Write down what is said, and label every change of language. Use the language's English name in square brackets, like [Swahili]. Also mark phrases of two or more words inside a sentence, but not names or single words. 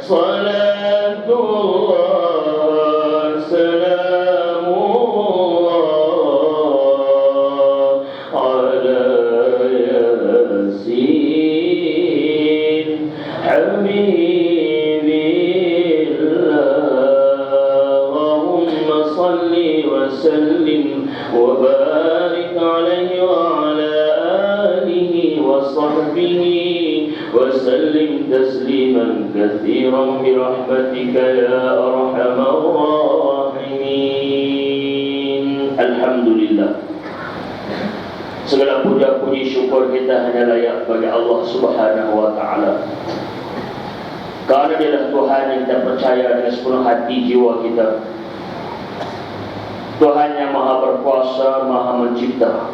[Arabic] صلاة الله سلام الله على ياسين حبيب الله. اللهم صل وسلم وبارك عليه وعلى آله وصحبه وسلم تسليما كثيرا برحمتك يا أرحم الراحمين. Alhamdulillah, [Indonesian] segala puja puji syukur kita hanya layak bagi Allah [Arabic] سبحانه وتعالى. [Indonesian] Karena Dialah Tuhan yang kita percaya dengan sepenuh hati jiwa kita. Tuhan yang Maha Berkuasa, Maha Mencipta.